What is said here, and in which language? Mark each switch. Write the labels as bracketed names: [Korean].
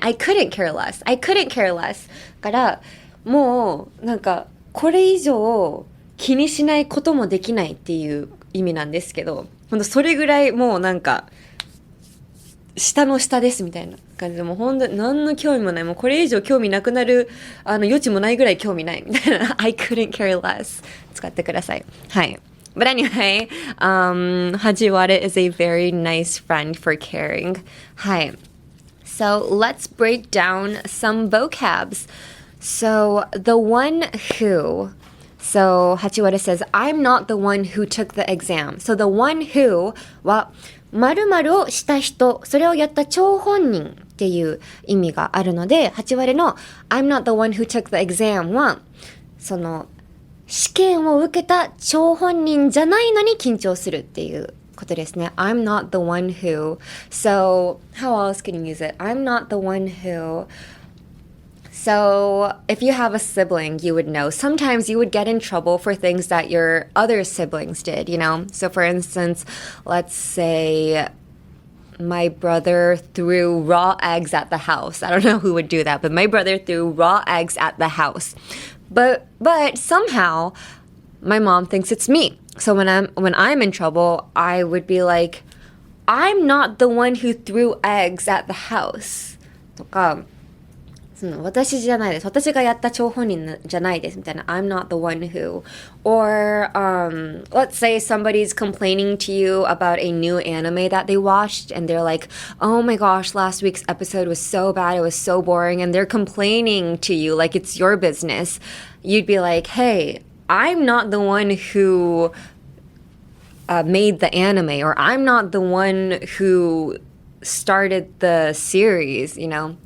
[English] I couldn't care less [Japanese] からもうこれ以上気にしないこともできないっていう意味なんですけど、本当それぐらいもう下の下ですみたいな感じで、もう本当に何の興味もない、もうこれ以上興味なくなる余地もないぐらい興味ないみたいな [English] I couldn't care less [Japanese] 使ってください。はい。 [English] But anyway, Hachiware is a very nice friend for caring. [Japanese] はい。 [English] So let's break down some vocabs. So the one who, so Hachiware says, I'm not the one who took the exam. So the one who [Japanese] は〇〇をした人、それをやった張本人っていう意味があるので、Hachiwareの [English] I'm not the one who took the exam [Japanese] は、その試験を受けた張本人じゃないのに緊張するっていうことですね。 [English] I'm not the one who. So, how else can you use it? I'm not the one who. So, if you have a sibling, you would know. Sometimes you would get in trouble for things that your other siblings did, you know? So, for instance, let's say my brother threw raw eggs at the house. I don't know who would do that, but my brother threw raw eggs at the house. But somehow my mom thinks it's me. So when I'm in trouble, I would be like, I'm not the one who threw eggs at the house. [Japanese] とか、私じゃないです。私がやった張本人じゃないですみたいな。 [English] I'm not the one who. Or, let's say somebody's complaining to you about a new anime that they watched and they're like, oh my gosh, last week's episode was so bad, it was so boring, and they're complaining to you like it's your business. You'd be like, hey, I'm not the one who made the anime, or I'm not the one who started the series, you know?